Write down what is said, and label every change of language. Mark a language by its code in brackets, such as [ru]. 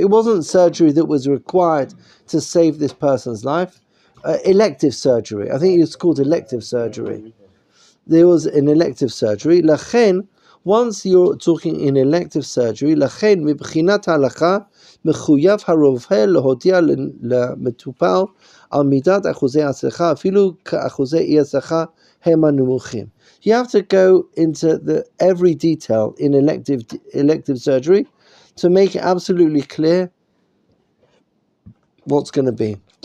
[en] It wasn't surgery that was required to save this person's life. Elective surgery. I think it's called elective surgery. There was an elective surgery. [he] Lachen, [en] once you're talking in elective surgery, [he] lachen מבחינת ההלכה מחויב הרופא להודיע למטופל על מידת אחוזי ההצלחה, אפילו כאחוזי אי הצלחה hema numuchim. [en] You have to go into every detail in elective surgery to make it absolutely clear what's going to be.